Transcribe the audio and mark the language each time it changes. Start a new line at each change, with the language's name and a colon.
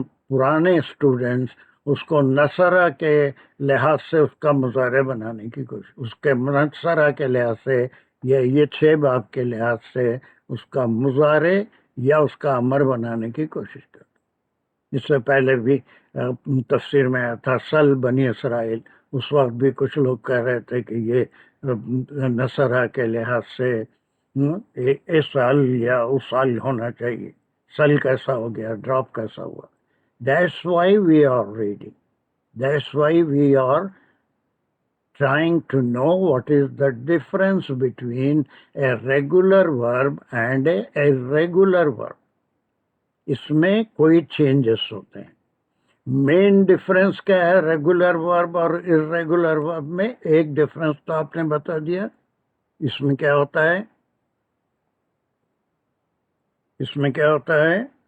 Hindi: पुराने स्टूडेंट्स उसको नसरा के लिहाज से उसका मुजारे बनाने की कोशिश, उसके नसरा के लिहाज से या ये 6 बाब के लिहाज से उसका मुजारे या उसका अमर बनाने की कोशिश करते। इससे पहले भी तफसीर में आया था सल बनी इसराइल, उस वक्त भी कुछ लोग कह रहे थे कि ये नसरा के लिहाज से इस साल या उस साल होना चाहिए, सल कैसा हो गया, ड्रॉप कैसा हुआ।
English: That's why we are reading. That's why we are trying to know what is the difference between a regular verb and a irregular verb.
Hindi: इसमें कोई changes होते हैं। मेन डिफरेंस क्या है रेगुलर वर्ब और इरेगुलर वर्ब में? एक difference तो आपने बता दिया। इसमें क्या होता है? इसमें क्या होता है?